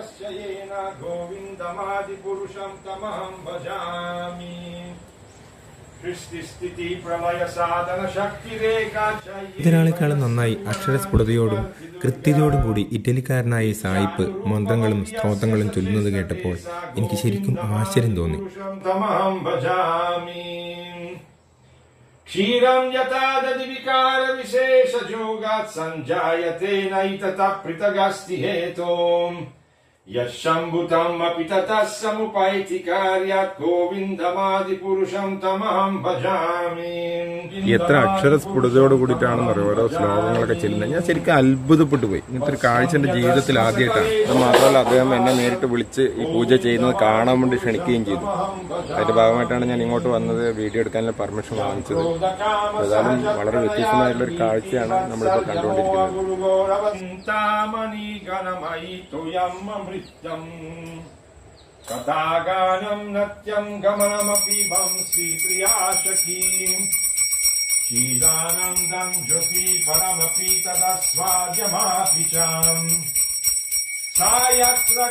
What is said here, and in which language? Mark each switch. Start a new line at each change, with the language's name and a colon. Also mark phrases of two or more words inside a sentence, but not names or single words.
Malayalam: ഇതിനാളെക്കാളും നന്നായി അക്ഷരസ്ഫുടതയോടും കൃത്യതയോടും കൂടി ഇറ്റലിക്കാരനായ സായിപ്പ് മന്ത്രങ്ങളും സ്തോത്രങ്ങളും ചൊല്ലുന്നത് കേട്ടപ്പോൾ എനിക്ക് ശരിക്കും ആശ്ചര്യം തോന്നി.
Sanskrit: क्षीरं यथा दधि विकार विशेष जोगात् संजायते नैततः पृथगस्ति हेतुम् यशम्भुतम् अपि ततः समुपैति कार्यात् गोविन्दमादिपुरुषं तमहं भजामि.
Malayalam: എത്ര അക്ഷരസ്ഫുടതയോട് കൂടിയിട്ടാണെന്ന് ഓരോ ശ്ലോകങ്ങളൊക്കെ ചെല്ലുന്നത്. ഞാൻ ശരിക്കും അത്ഭുതപ്പെട്ടു പോയി. ഇങ്ങനത്തെ ഒരു കാഴ്ച എൻ്റെ ജീവിതത്തിൽ ആദ്യമായിട്ടാണ്. അത് മാത്രമല്ല അദ്ദേഹം എന്നെ നേരിട്ട് വിളിച്ച് ഈ പൂജ ചെയ്യുന്നത് കാണാൻ വേണ്ടി ക്ഷണിക്കുകയും ചെയ്തു. അതിന്റെ ഭാഗമായിട്ടാണ് ഞാൻ ഇങ്ങോട്ട് വന്നത്, വീഡിയോ എടുക്കാനുള്ള പെർമിഷൻ വാങ്ങിച്ചത്. ഏതായാലും വളരെ വ്യത്യസ്തമായിട്ടുള്ള ഒരു കാഴ്ചയാണ് നമ്മളിപ്പോൾ കണ്ടുകൊണ്ടിരിക്കുന്നത്.
Sanskrit: कथागानं नत्यं गमनमपि वंशी प्रियाशकीम् शीलानन्दं ज्योति परमपि तदस्वाद्यमापि च सा यत्र